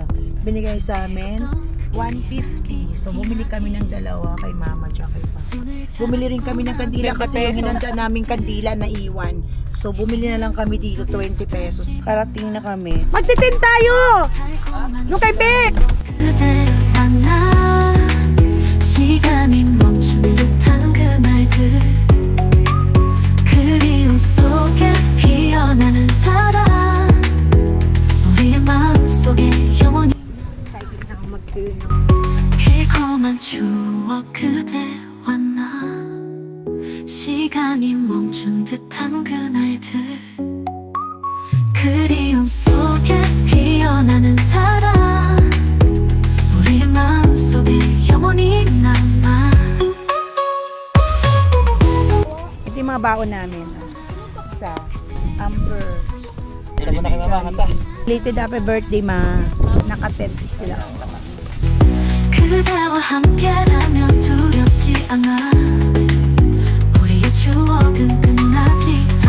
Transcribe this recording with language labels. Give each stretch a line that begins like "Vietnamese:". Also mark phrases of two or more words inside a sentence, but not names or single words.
Filipino: Binigay sa amin 150. So bumili kami ng dalawa kay mama at kay pa. Bumili rin kami ng kandila kasi yung hinanda naming kandila na iwan. So bumili na lang kami dito 20 pesos. Karating na kami. Magtitin tayo! Yung kay Beck!
Korean: 시간이 멈춘 듯한 그날들 그리움 속에 피어나는 사랑 우리의 마음속에 영원히 달콤한 추억 그대와 나 시간이 멈춘 듯한 그날들 그리움 속에 피어나는 사랑 우리의 마음속에 영원히 남아.
Filipino: Ito yung mga baon namin sa Amber's.
English: Related happy birthday ma.
Filipino: Naka-tent sila.
Korean: 그대와 함께라면 두렵지 않아 우리의 추억은 끝나지